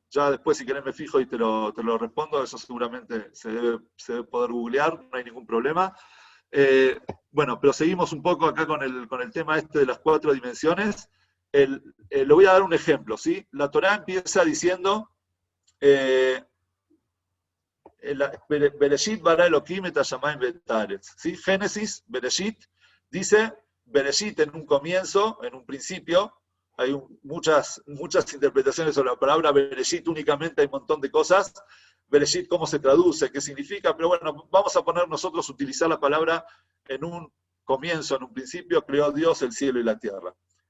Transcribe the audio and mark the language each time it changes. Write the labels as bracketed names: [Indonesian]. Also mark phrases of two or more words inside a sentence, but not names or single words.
[Spanish] Ya después, si querés, me fijo y te lo respondo. Eso seguramente se debe poder googlear, no hay ningún problema. Bueno, pero seguimos un poco acá con el tema de las 4 dimensiones. Le voy a dar un ejemplo, ¿sí? La Torá empieza diciendo [Hebrew] בראשית ברא אלוהים את השמים ואת הארץ, [Spanish] ¿sí? Génesis, Bereshit, dice Bereshit en un comienzo, en un principio. Hay muchas interpretaciones sobre la palabra Bereshit, únicamente hay un montón de cosas. Bereshit, ¿cómo se traduce? ¿Qué significa? Pero bueno, vamos a poner nosotros utilizar la palabra en un comienzo, en un principio, creó Dios el cielo y la tierra.